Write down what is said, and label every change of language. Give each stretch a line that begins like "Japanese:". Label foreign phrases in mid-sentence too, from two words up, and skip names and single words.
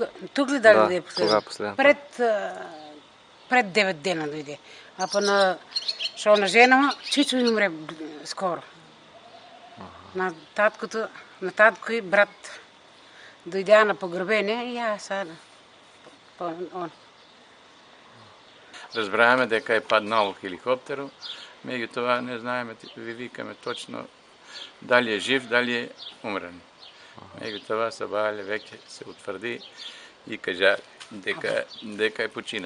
Bulgarian: Тук ли да дойде последен?
Macedonian: Кога последен?
Bulgarian: Пред 9 дена дойде. А па на...
Macedonian: Шо на жена му, Чичо умре скоро.
Bulgarian: На татко и брат дойдя на погребение и аз сега.
Macedonian: Он. Разбраваме дека е паднало хеликоптеру, меѓутоа не знаеме, ви викаме точно дали е жив, дали е умрен. Меѓутоа Сабале веќе се утврди и кажа дека е починат.